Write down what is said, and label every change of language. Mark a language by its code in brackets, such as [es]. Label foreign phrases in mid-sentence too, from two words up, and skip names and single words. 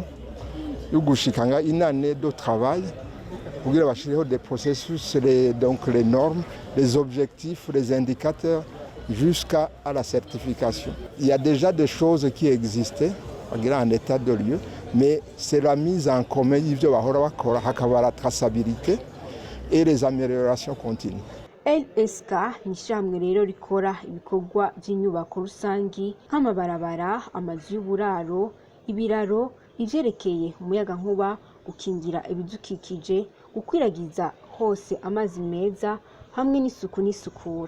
[fr] Yugushikanga une année de travail pour des processus, donc les normes, les objectifs, les indicateurs jusqu'à la certification. Il y a déjà des choses qui existaient en état de lieu, mais c'est la mise en commun, la traçabilité et les améliorations continues. [rn] LSK ni ishyirahamwe rero rikora ibikorwa by'inyubako rusangi nk'amabarabara, amazu y'uburaro, ibiraro, ivyerekeye umuyagankuba, gukingira ibidukikije, gukwiragiza hose amazi meza hamwe n'isuku n'isukura.